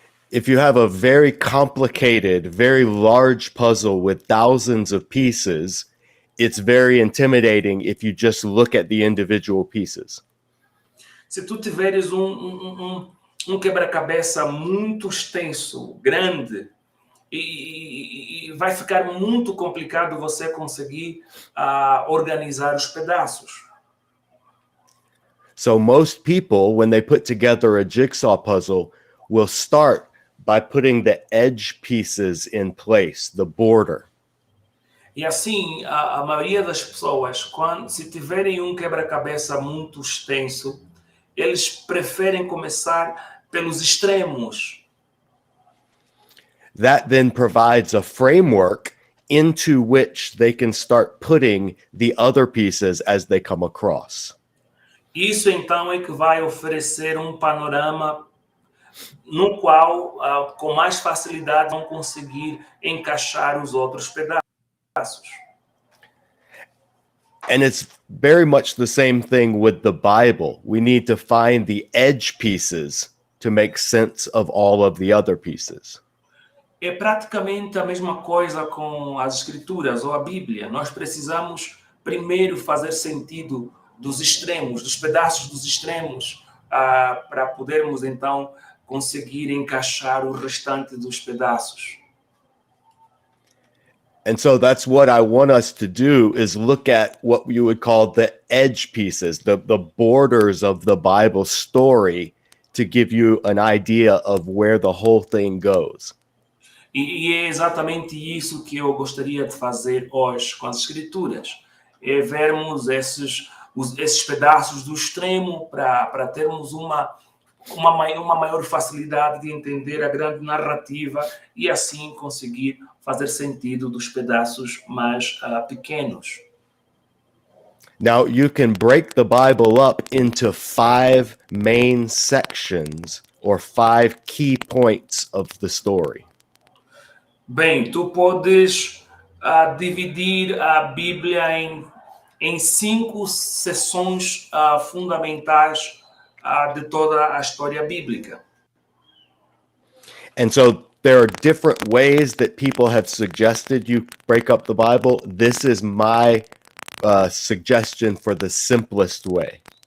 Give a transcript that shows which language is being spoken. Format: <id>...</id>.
<en>If you have a very complicated, very large puzzle with thousands of pieces, it's very intimidating if you just look at the individual pieces.</en> <pt>Se tu tiveres um quebra-cabeça muito extenso, grande, e vai ficar muito complicado você conseguir organizar os pedaços.</pt> <en>So most people, when they put together a jigsaw puzzle, will start by putting the edge pieces in place, the border.</en> <pt>E assim, a maioria das pessoas, se tiverem um quebra-cabeça muito extenso, eles preferem começar pelos extremos.</pt> <en>That then provides a framework into which they can start putting the other pieces as they come across.</en> <pt>Isso então é que vai oferecer um panorama no qual, com mais facilidade, vão conseguir encaixar os outros pedaços.</pt> <en>And it's very much the same thing with the Bible. We need to find the edge pieces to make sense of all of the other pieces.</en> <pt>É praticamente a mesma coisa com as Escrituras ou a Bíblia. Nós precisamos primeiro fazer sentido dos extremos, dos pedaços dos extremos, para podermos então conseguir encaixar o restante dos pedaços.</pt> <en>And so that's what I want us to do, is look at what you would call the edge pieces, the borders of the Bible story, to give you an idea of where the whole thing goes.</en> <pt>E é exatamente isso que eu gostaria de fazer hoje com as Escrituras. É vermos esses pedaços do extremo para termos uma maior facilidade de entender a grande narrativa e assim conseguir fazer sentido dos pedaços mais pequenos.</pt> <en>Now, you can break the Bible up into 5 main sections or 5 key points of the story.</en> <pt>Bem, tu podes dividir a Bíblia em 5 seções fundamentais de toda a história bíblica.</pt> <en>And so there are different ways that people have suggested you break up the Bible. This is my suggestion for the simplest way.</en>